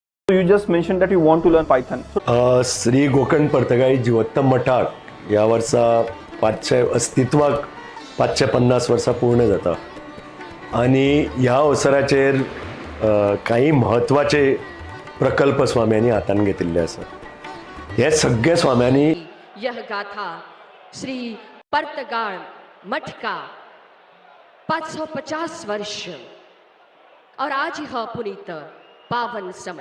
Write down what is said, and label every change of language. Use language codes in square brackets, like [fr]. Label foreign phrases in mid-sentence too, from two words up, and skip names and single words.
[en] You just mentioned that you want to learn Python. [kok] श्री गोकर्ण पर्तगाळी जिवोत्तम मठाक ह्या वर्सा 500 अस्तित्वाक 550 वर्सां पूर्ण जाता आनी ह्या अवसराचेर काही म्हत्वाचे प्रकल्प स्वाम्यांनी हातान घेतिल्ले आसा. हे सगळे स्वाम्यांनी [hi] यह गाथा श्री पर्तगाल मठ का 550 वर्ष और आज यह पुनीत पावन समय.